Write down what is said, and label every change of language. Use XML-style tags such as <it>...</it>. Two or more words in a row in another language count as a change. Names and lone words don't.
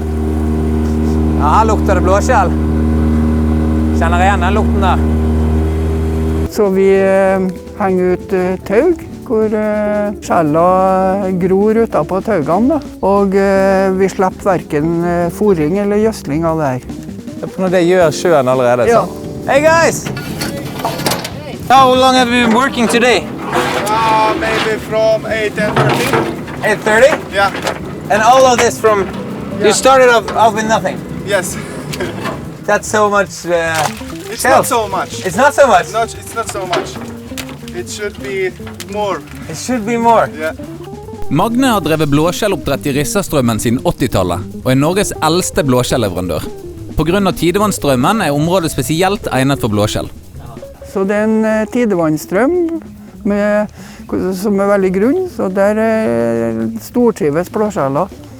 <no>Ja, her lukter det blåskjell. Kjenner igjen den lukten der. Så vi henger ut taug, hvor skjellene gror utenpå taugene. Og vi slipper hverken fôring eller gjødsling av det her. Når det gjør sjøen allerede, ja. Så.</no> <en>Hey guys! How long have you been working today? Maybe from 8:30. 8:30? Yeah. And all of this from... You started off with nothing? Yes. That's so much... It's not so much. It's not so much? It's not so much. It should be more. It should be more. Yeah.</en> <no>Magne har drevet blåskjelloppdrett i Rissastrømmen siden 80-tallet, og Norges eldste blåskjellleverandør. På grunn av tidevannstrømmen området spesielt egnet for blåskjell. Så det en tidevannstrøm som veldig grunn, så der stortrives blåskjeller.</no>